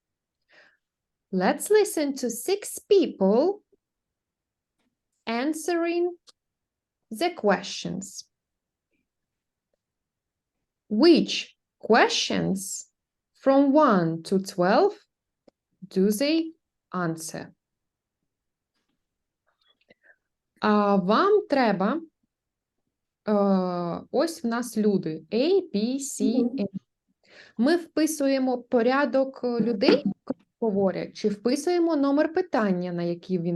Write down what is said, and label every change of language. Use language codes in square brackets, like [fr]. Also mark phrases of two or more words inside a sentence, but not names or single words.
[en] Let's listen to 6 people answering the questions. Which questions from 1 to 12 do they answer? [uk] Вам треба, ось в нас люди, A, B, C, N. Ми вписуємо порядок людей, які говорять, чи вписуємо номер питання, на який він